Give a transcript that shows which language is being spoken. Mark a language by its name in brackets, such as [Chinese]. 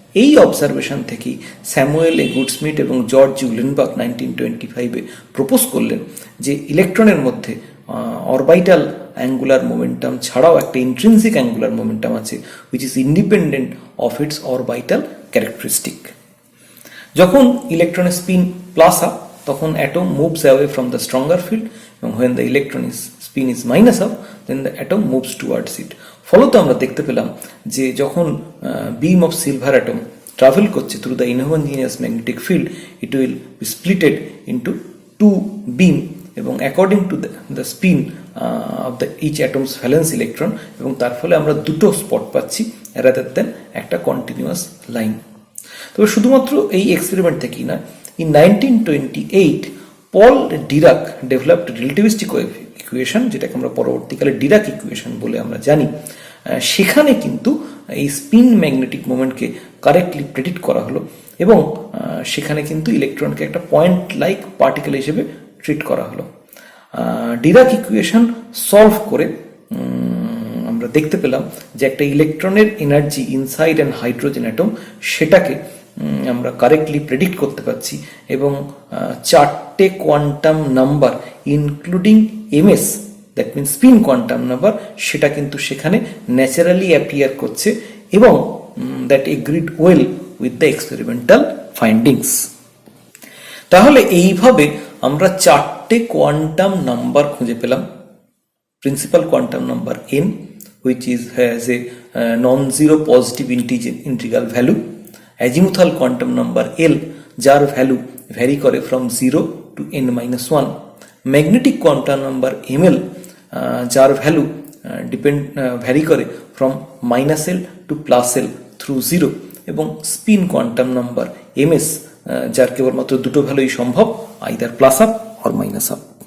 [Bangla] এই অবজারভেশন থেকেই স্যামুয়েল এ গুডস্মিথ এবং জর্জ উলেনবার্গ 1925-এ প্রপোজ করলেন যে ইলেকট্রনের মধ্যে অরবিটাল অ্যাঙ্গুলার মোমেন্টাম ছাড়াও একটা ইন্ট্রিনসিক অ্যাঙ্গুলার মোমেন্টাম আছে, [English] Which is independent of its orbital characteristic. [Bangla] যখন ইলেকট্রনের স্পিন প্লাস আপ, তখন [English] Atom moves away from the stronger field, এবং when the electron spin is minus up, then the atom moves towards it. [Bangla] ফলত আমরা দেখতে পেলাম যে যখন [English] beam of silver atom travel করছে through the inhomogeneous magnetic field, it will be splitted into two beam, এবং according to the spin of the each atom's valence electron, [Bangla] এবং তার ফলে আমরা দুটো স্পট পাচ্ছি [English] rather than একটা continuous line. [Bangla] তবে শুধুমাত্র এই এক্সপেরিমেন্ট থেকেই না, [English] in 1928 Paul Dirac developed relativistic equation, [Bangla] যেটাকে আমরা পরবর্তীকালে ডিরাক ইকুয়েশন বলে আমরা জানি। সেখানে কিন্তু এই স্পিন ম্যাগনেটিক মোমেন্টকে কারেক্টলি প্রেডিক্ট করা হলো, এবং সেখানে কিন্তু ইলেকট্রনকে একটা পয়েন্ট লাইক পার্টিকেল হিসেবে ট্রিট করা হলো। ডিরাক ইকুয়েশন সলভ করে আমরা দেখতে পেলাম যে একটা ইলেকট্রনের energy [English] inside and hydrogen atom, [Bangla] সেটাকে আমরা কারেক্টলি প্রেডিক্ট করতে পারছি, এবং চারটে quantum number including MS, that means spin quantum number, সেটা কিন্তু সেখানে ন্যাচারালি অ্যাপিয়ার করছে, এবং [English] That agreed well with the experimental findings. [Bangla] তাহলে এইভাবে আমরা চারটে কোয়ান্টাম নাম্বার খুঁজে পেলাম। [English] Principal quantum number n, which has a non-zero positive integral value. Azimuthal quantum number L, [Bangla] যার ভ্যালু ভ্যারি করে [English] from 0 to n-1. Magnetic quantum number ML, [Bangla] যার value vary করে [English] from -L to +L through 0, এবং spin quantum number MS, [Bangla] যার কেবলমাত্র দুটো ভ্যালুই সম্ভব, [English] Either plus up or minus up.